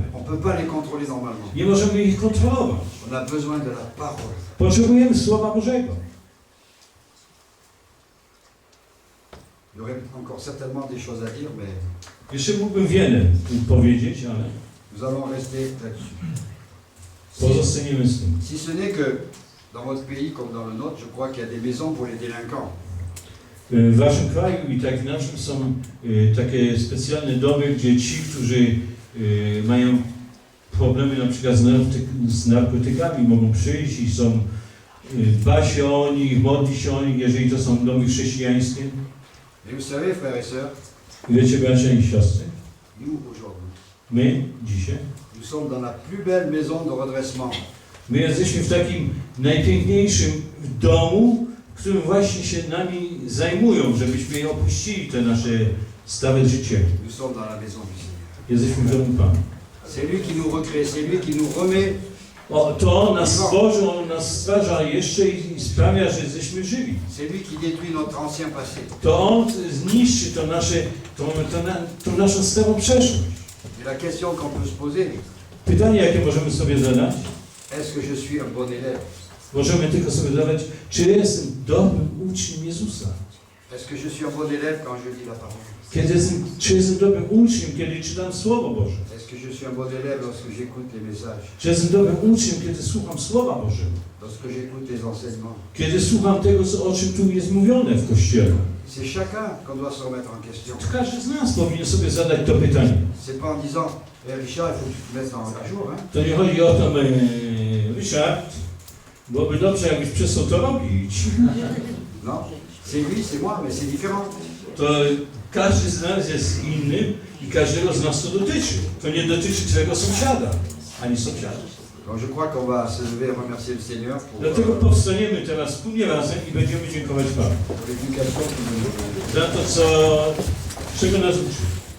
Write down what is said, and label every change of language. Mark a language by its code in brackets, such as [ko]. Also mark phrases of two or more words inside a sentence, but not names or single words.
[fr] On ne peut pas les contrôler normalement. [pl] Nie możemy ich kontrolować. [fr] On a besoin de la parole. [pl] Potrzebujemy Słowa Bożego. [fr] Il y aurait encore certainement des choses à dire, mais [pl] Jeszcze mógłbym wiele tu powiedzieć, ale [fr] nous allons rester là-dessus. [pl] pozostaniemy z tym. [fr] Si ce n'est que dans votre pays comme dans le nôtre, je crois qu'il y a des maisons pour les délinquants. [pl] W waszym kraju i tak w naszym są takie specjalne domy, gdzie ci, którzy mają problemy na przykład z narkotykami, mogą przyjść i są, dba się o nich, modli się o nich, jeżeli to są domy chrześcijańskie. [fr] Et vous savez, frères et sœurs, [pl] I wiecie, bracia i siostry, [fr] nous aujourd'hui, [pl] my dzisiaj, [fr] nous sommes dans la plus belle maison de redressement. [pl] my jesteśmy w takim najpiękniejszym domu, w którym właśnie się nami zajmują, żebyśmy opuścili te nasze stare życie. [fr] Nous sommes dans la maison du Seigneur. [pl] Jesteśmy w domu Pana. [fr] C'est lui qui nous recrée, c'est lui qui nous remet. [pl] O, to on nas stworzył, on nas stwarza jeszcze i sprawia, że jesteśmy żywi. [fr] C'est lui qui détruit notre ancien passé. [pl] To on zniszczy tą naszą starą przeszłość. [fr] Et la question qu'on peut se poser, [pl] Pytanie, jakie możemy sobie zadać, [fr] est-ce que je suis un bon élève? [pl] możemy tylko sobie zadać, czy jestem dobrym uczniem Jezusa? [fr] Est-ce que je suis un bon élève quand je lis la parole? [pl] Czy jestem dobrym uczniem, kiedy czytam Słowo Boże? [fr] Est-ce que je suis un bon élève lorsque j'écoute les messages? [pl] Czy jestem dobrym uczniem, kiedy słucham Słowa Bożego? [fr] Lorsque j'écoute les enseignements? [pl] Kiedy słucham tego, o czym tu jest mówione w Kościele? [fr] C'est chacun qu'on doit se remettre en question. [pl] Każdy z nas powinien sobie zadać to pytanie. [fr] C'est pas en disant, Richard, il faut que tu te mettes en jour, hein? [pl] To nie chodzi o to, Ryszard, byłoby dobrze, jakbyś przestał to robić. [fr] Non, c'est lui, c'est moi, mais c'est différent. [pl] To każdy z nas jest innym i każdego z nas to dotyczy. To nie dotyczy twojego sąsiada, ani sąsiada. [fr] Donc je crois qu'on va se lever et remercier le Seigneur pour [pl] Dlatego powstaniemy teraz wspólnie razem i będziemy dziękować Panu [fr] l'éducation qu'il nous a donnée. [pl] za to, czego nas uczy.